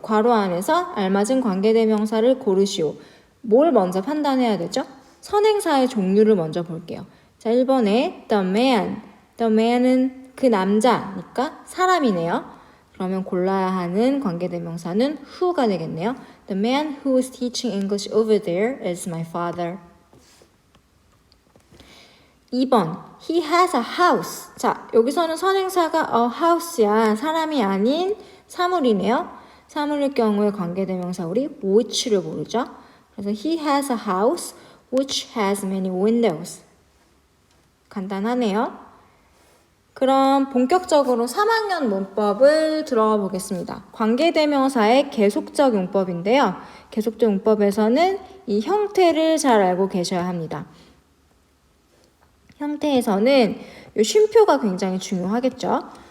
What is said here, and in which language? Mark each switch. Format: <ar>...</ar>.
<ko>괄호 안에서 알맞은 관계대명사를 고르시오. 뭘 먼저 판단해야 되죠? 선행사의 종류를 먼저 볼게요. 자, 1번에 the man. the man은 그 남자니까 사람이네요. 그러면 골라야 하는 관계대명사는 who가 되겠네요.</ko> <en>The man who is teaching English over there is my father. 2번, he has a house.</en> <ko>자, 여기서는 선행사가 a house야. 사람이 아닌 사물이네요. 사물일 경우에 관계대명사 우리 which를 고르죠. 그래서</ko> <en>he has a house which has many windows.</en> <ko>간단하네요. 그럼 본격적으로 3학년 문법을 들어가 보겠습니다. 관계대명사의 계속적 용법인데요. 계속적 용법에서는 이 형태를 잘 알고 계셔야 합니다. 형태에서는 이 쉼표가 굉장히 중요하겠죠.</ko>